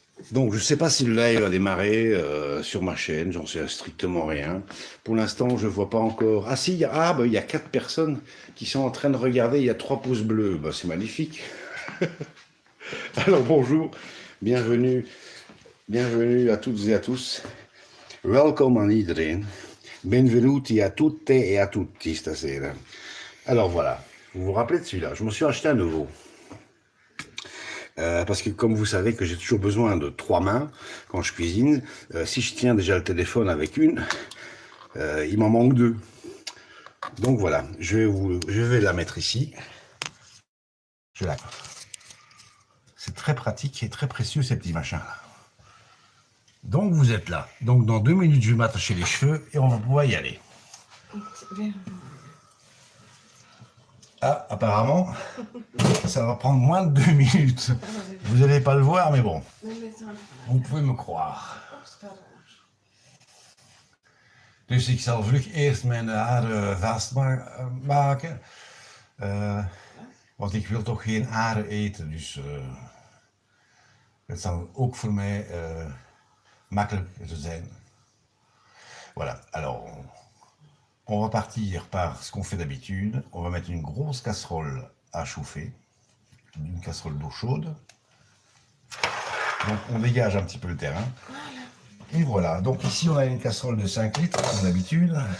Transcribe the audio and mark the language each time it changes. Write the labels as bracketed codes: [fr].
[fr] Donc je sais pas si le live a démarré sur ma chaîne, j'en sais strictement rien. Pour l'instant, je vois pas encore. Ah si, il y a 4 personnes qui sont en train de regarder, il y a 3 pouces bleus, c'est magnifique. Alors bonjour, bienvenue Bienvenue à toutes et à tous. [nl] Welkom aan iedereen. [it] Benvenuti a tutte et a tutti stasera. [fr] Alors voilà, vous vous rappelez de celui-là? Je me suis acheté un nouveau. Parce que comme vous savez que j'ai toujours besoin de 3 mains quand je cuisine, si je tiens déjà le téléphone avec une, il m'en manque 2. Donc voilà, je vais la mettre ici. Je la... C'est très pratique et très précieux ces petits machins-là. Donc vous êtes là. Donc dans 2 minutes, je vais m'attacher les cheveux et on va pouvoir y aller. Ah, apparemment, ça va prendre moins de 2 minutes. Vous n'allez pas le voir, mais bon. Vous pouvez me croire. [nl] Dus ik zal vlug eerst mijn haren vastmaken. Want ik wil toch geen haren eten. Dus het zal ook voor mij makkelijk zijn. [fr] Voilà, alors on va partir par ce qu'on fait d'habitude. On va mettre une grosse casserole à chauffer, une casserole d'eau chaude. Donc on dégage un petit peu le terrain. Et voilà, donc ici on a une casserole de 5 litres, comme d'habitude.